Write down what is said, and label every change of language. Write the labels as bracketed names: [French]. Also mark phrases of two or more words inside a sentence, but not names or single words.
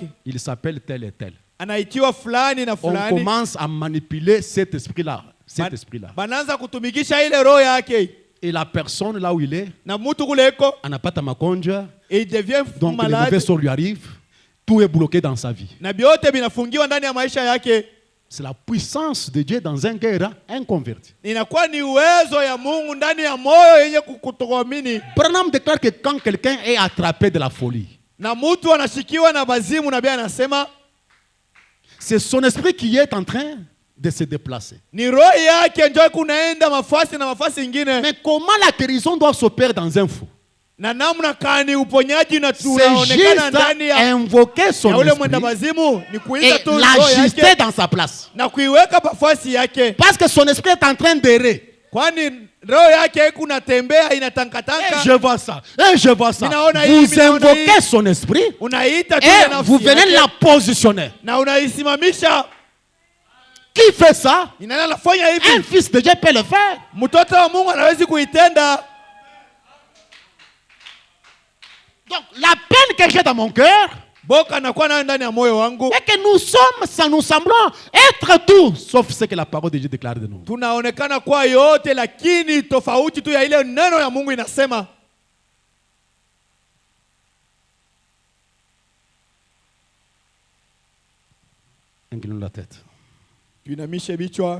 [French] Il s'appelle tel et tel. [Swahili] Anaitiwa fulani na [French] On [Swahili] fulani. [French] commence à manipuler cet esprit-là. Cet esprit-là. [Swahili] Banaanza kutumikisha ile roho yake. [French] Et la personne là où il est, [Swahili] Na mtu kule eko anapata magonjwa, [French] il devient donc les malade. mauvais sorts lui arrivent, tout est bloqué dans sa vie. [Swahili] Na biote binafungiwa ndani ya maisha yake. [French] C'est la puissance de Dieu dans un cœur inconverti. [Swahili] Inakuwa ni uwezo ya Mungu ndani ya moyo yenye kutokuamini. [French] Branham déclare que quand quelqu'un est attrapé de la folie, [Swahili] Na mtu anashikiwa na bazimu, na Biblia anasema [French] c'est son esprit qui est en train de se déplacer. [Swahili] ni roho yake ndio kunaenda mafasi na mafasi ingine. [French] Mais comment la guérison doit s'opérer dans un fou? [Swahili] Na namna kani uponyaji na [French] C'est [Swahili] tunaonekana [French] juste [Swahili] ndani ya [French] invoquer son [Swahili] ule mwenda [French] esprit [Swahili] bazimu, ni kuita [French] et [Swahili] tu roho [French] l'ajuster [Swahili] yake [French] dans sa place. [Swahili] na kuiweka pafasi yake, [French] Parce que son esprit est en train d'errer. [Swahili] kwani roho yake kunatembea [French] Et [Swahili] inatangatanga. [French] je vois ça. Et je vois ça. [Swahili] Minaona hii, [French] Vous [Swahili] minaona [French] invoquez [Swahili] hii. [French] son esprit [Swahili] Unaita tu ile [French] et [Swahili] nafsi [French] vous venez [Swahili] yake, [French] la positionner. [Swahili] na unaisimamisha. [French] Qui fait ça? [Swahili] Ni nani anafanya [French] Un [Swahili] hivi? [French] fils de Dieu peut le faire. [Swahili] Mtoto wa Mungu anawezi kuitenda. [French] Donc la peine que j'ai dans mon cœur [Swahili] Boka anakuwa nayo ndani ya moyo wangu. [French] est que nous semblons être tout sauf ce que la parole de Dieu déclare de nous. [Swahili] Tunaonekana kwa yote, lakini tofauti tu ya ile neno ya Mungu inasema. [French] Inclinons la tête. [Swahili] Tuinamishe vichwa.